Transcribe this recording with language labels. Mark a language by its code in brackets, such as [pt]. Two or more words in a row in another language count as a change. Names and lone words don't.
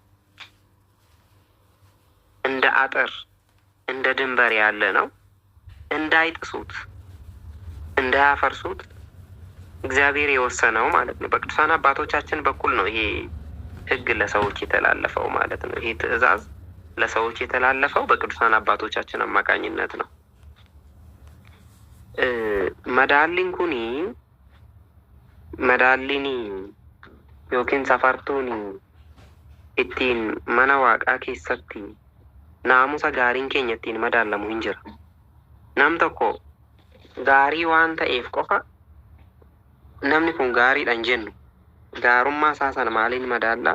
[am] እንደ አጥር እንደ ድንበር ያለ ነው። እንዳይጥሱት እንዳያፈርሱት እግዚአብሔር የወሰነው ማለት ነው። በቅዱሳን አባቶቻችን በኩል ነው ይሄ ሕግ ለሰዎች የተላለፈው ማለት ነው። ይሄ ትእዛዝ ለሰዎች የተላለፈው በቅዱሳን አባቶቻችን አማካኝነት ነው። [om] madaalliin kuni madaalliin yookiin safartuun ittiin mana waaqaa keessatti naamusa gaariin keenya ittiin madaalamu hin jira. Nam tokko gaarii waan ta'eef qofa namni kun gaariidhaan jennu gaarummaa isaa sana maaliin madaallaa?